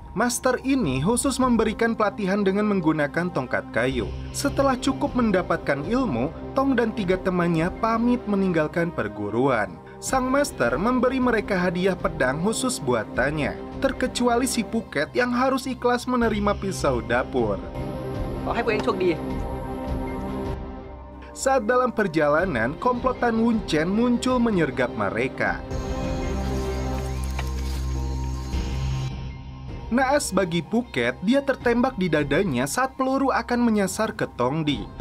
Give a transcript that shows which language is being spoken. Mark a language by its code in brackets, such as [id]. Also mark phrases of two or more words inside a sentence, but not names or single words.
[id] Master ini khusus memberikan pelatihan dengan menggunakan tongkat kayu. Setelah cukup mendapatkan ilmu, Tong dan 3 temannya pamit meninggalkan perguruan. Sang master memberi mereka hadiah pedang khusus buatannya, terkecuali si Phuket yang harus ikhlas menerima pisau dapur. [th] ขอให้พวกเองโชคดี [id] Saat dalam perjalanan, komplotan Wuncen muncul menyergap mereka. Naas bagi Phuket, dia tertembak di dadanya saat peluru akan menyasar ke Tongdi.